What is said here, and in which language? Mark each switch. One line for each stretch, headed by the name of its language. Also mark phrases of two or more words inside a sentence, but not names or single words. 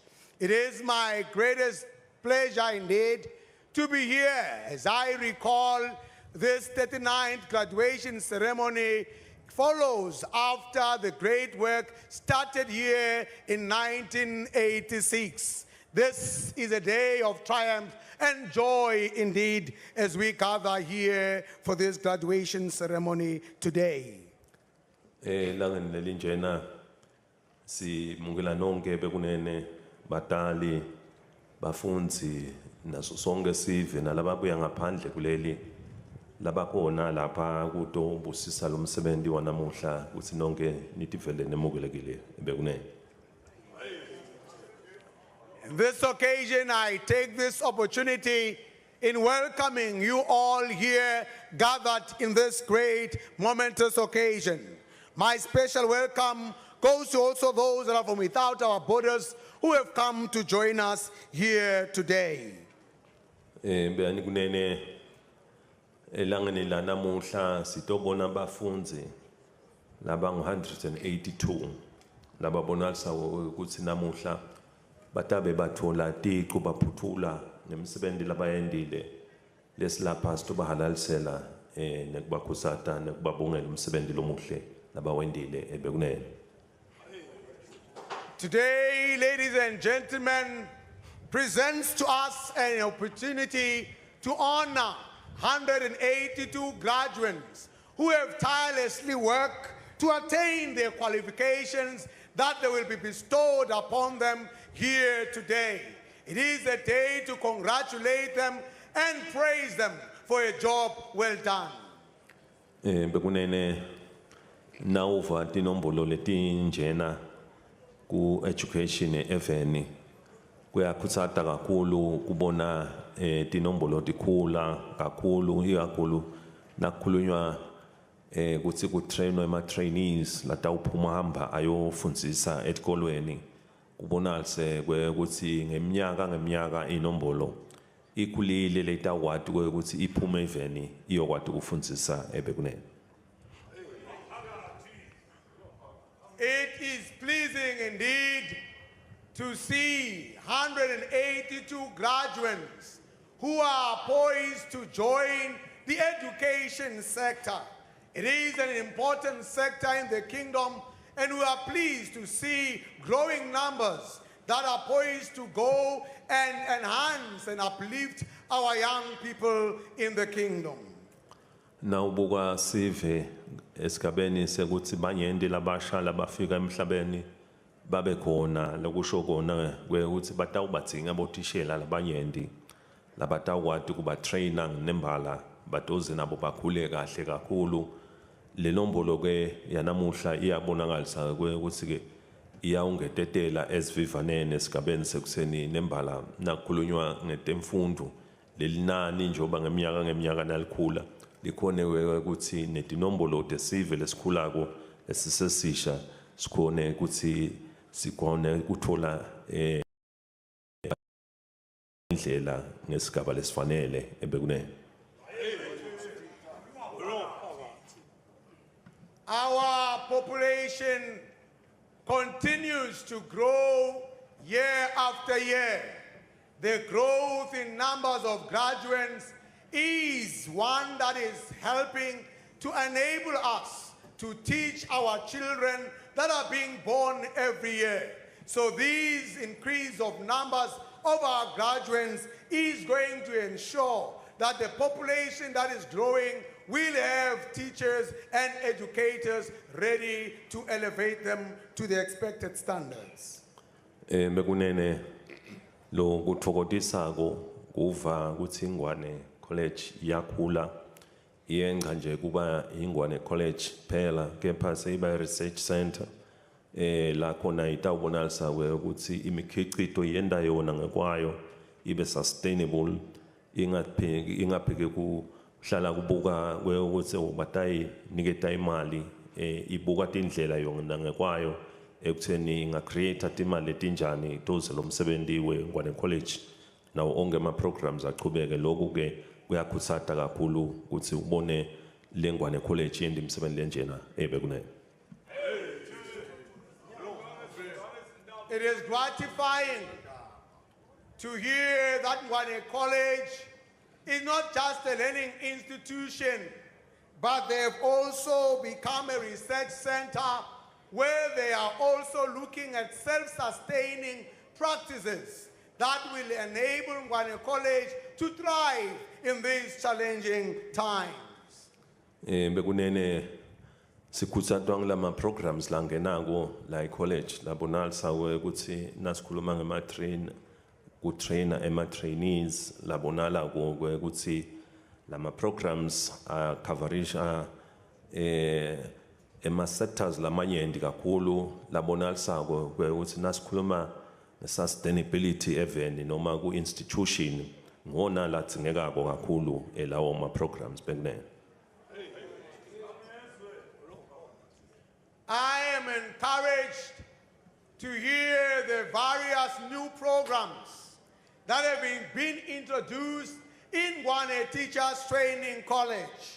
English: It is my greatest pleasure indeed to be here as I recall this 39th graduation ceremony follows after the great work started here in 1986. This is a day of triumph and joy indeed as we gather here for this graduation ceremony today.
Swati: Langeni lelinjena simukela nonke bekunene batali bafundzi naso sonke sive nalababuya ngaphandle kuleli labakhona lapha kutobusisa lo msebenzi wanamuhla kutsi nonke nitivele nemukelekile bekunene.
English: On this occasion, I take this opportunity in welcoming you all here gathered in this great momentous occasion. My special welcome goes to also those that are from without our borders who have come to join us here today.
Swati: Beani kunene elangeni lanamuhla sitobona bafundzi laba 182 lababonalisa ukuthi namuhla batabe bathola tiqu baphuthula nemsebenzi labayendile lesilapha sitobahalalisela nekubakhusata nekubabongela umsebenzi lomuhle labawendile ebekunene.
English: Today, ladies and gentlemen, presents to us an opportunity to honor 182 graduates who have tirelessly worked to attain their qualifications that they will be bestowed upon them here today. It is a day to congratulate them and praise them for a job well done.
Swati: Bekunene nauva tinombolo letinjena ku education eveni kuyakhutsata kakhulu kubona tinombolo tikhula kakhulu ikakhulu nakukhulunywa ukuthi ku trainwe ama trainees latawuphuma hamba ayofundzisa etikolweni kubonalise ukuthi ngeminyaka inombolo ikhulile letawati ukuthi iphume eveni iyokwati kufundzisa ebekunene.
English: It is pleasing indeed to see 182 graduates who are poised to join the education sector. It is an important sector in the kingdom, and we are pleased to see growing numbers that are poised to go and enhance and uplift our young people in the kingdom.
Swati: Nawubuka sive esigabeni sekuthi banyenti labasha labafika emhlabeni babe khona lokusho kona ukuthi batawubadzinga bothishela labanyenti labatawukwati kuba trainer nembala badoze nabo bakhule kahle kakhulu. Le nombolo ke yanamuhla iyabonakalisa ukuthi ke iyawungetetela esivivaneni esigabeni sekuseni nembala nakukhulunywa ngetemfundo lelinani njoba ngeminyaka nalikhula likhone ukuthi netinombolo tesive lesikhulako esisesisha sikhone ukuthi sikhone ukuthola indlela ngesigaba lesifanele ebekunene.
English: Our population continues to grow year after year. The growth in numbers of graduates is one that is helping to enable us to teach our children that are being born every year. So this increase of numbers of our graduates is going to ensure that the population that is growing will have teachers and educators ready to elevate them to the expected standards.
Swati: Bekunene lo kuthokotisako kuva ukuthi Ingwane College yakhula iyenga nje kuba Ingwane College phela kepha seyiba
English: research center
Swati: la khona itawubonalisa ukuthi imikhicito yenda yona ngekwayo ibe sustainable ingapheke kuhlala kubuka ukuthi ubatayi niketa imali ibuka tindlela yona ngekwayo ekutheni inga create imali letinjani toze lo msebenzi weNgwane College nawo onke ama programs aqhubeke lokho ke kuyakhuthata kakhulu ukuthi ubone leNgwane College yendi imsebenzi lenjena ebekunene.
English: It is gratifying to hear that Ngwane College is not just a learning institution, but they have also become a research center where they are also looking at self-sustaining practices that will enable Ngwane College to thrive in these challenging times.
Swati: Bekunene sikhutsatwa ngilama programs langenako la college labonalisa ukuthi nasikhuluma ngema trainer ema trainees labonala ukuthi lama
English: programs coverage
Swati: ema sectors lamanyenti kakhulu labonalisa ukuthi nasikhuluma
English: sustainability event
Swati: noma ku institution ngona latsingekako kakhulu elawo ma programs bekunene.
English: I am encouraged to hear the various new programs that have been introduced in Ngwane Teachers Training College.